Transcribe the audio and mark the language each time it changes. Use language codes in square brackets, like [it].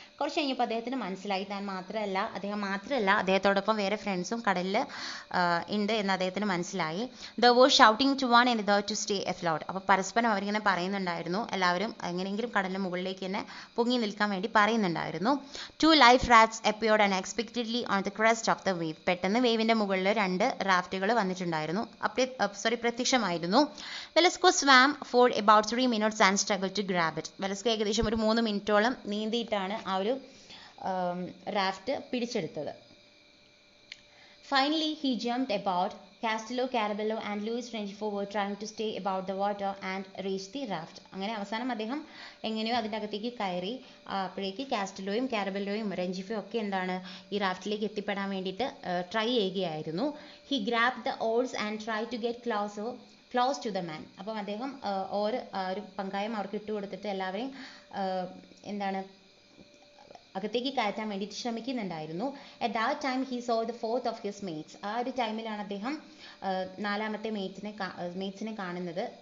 [ml] കുറച്ച് കഴിഞ്ഞപ്പോൾ അദ്ദേഹത്തിന് മനസ്സിലായി അദ്ദേഹം മാത്രമല്ല അദ്ദേഹത്തോടൊപ്പം വേറെ ഫ്രണ്ട്സും കടലിൽ ഉണ്ട് എന്ന് അദ്ദേഹത്തിന് മനസ്സിലായി. [en] They were shouting to one another to stay afloat. [ml] അപ്പോൾ പരസ്പരം അവരിങ്ങനെ പറയുന്നുണ്ടായിരുന്നു, എല്ലാവരും എങ്ങനെയെങ്കിലും കടലിന് മുകളിലേക്ക് തന്നെ പൊങ്ങി നിൽക്കാൻ വേണ്ടി പറയുന്നുണ്ടായിരുന്നു. [en] 2 life rafts appeared unexpectedly on the crest of the wave. [ml] പെട്ടെന്ന് വേവിൻ്റെ മുകളിൽ 2 റാഫ്റ്റുകൾ വന്നിട്ടുണ്ടായിരുന്നു, പ്രത്യക്ഷമായിരുന്നു. [en] Velasco swam for about 3 minutes and struggled to grab it. [ml] Velasco ഏകദേശം ഒരു 3 മിനിറ്റോളം നീന്തിയിട്ടാണ് ആ ഒരു റാഫ്റ്റ് പിടിച്ചെടുത്തത്. [en] Finally, he jumped about. Castello, Carabello and Luis Rengifo were trying to stay above the water and reach the raft. [ml] അങ്ങനെ അവസാനം അദ്ദേഹം എങ്ങനെയോ അതിൻ്റെ അകത്തേക്ക് കയറി. അപ്പോഴേക്ക് കാസ്റ്റലോയും കാരബെല്ലോയും റെഞ്ചിഫോയും ഒക്കെ എന്താണ് ഈ റാഫ്റ്റിലേക്ക് എത്തിപ്പെടാൻ വേണ്ടിയിട്ട് ട്രൈ ചെയ്യുകയായിരുന്നു. [en] He grabbed the oars and tried to get close to the man. [ml] അപ്പം അദ്ദേഹം ഒരു പങ്കായം അവർക്ക് ഇട്ടുകൊടുത്തിട്ട് എല്ലാവരെയും എന്താണ് അകത്തേക്ക് കയറ്റാൻ വേണ്ടിയിട്ട് ശ്രമിക്കുന്നുണ്ടായിരുന്നു. [en] At that time he saw the fourth of his mates. [ml] ആ ഒരു ടൈമിലാണ് അദ്ദേഹം 4ാമത്തെ മേറ്റ്സിനെ കാണുന്നത്.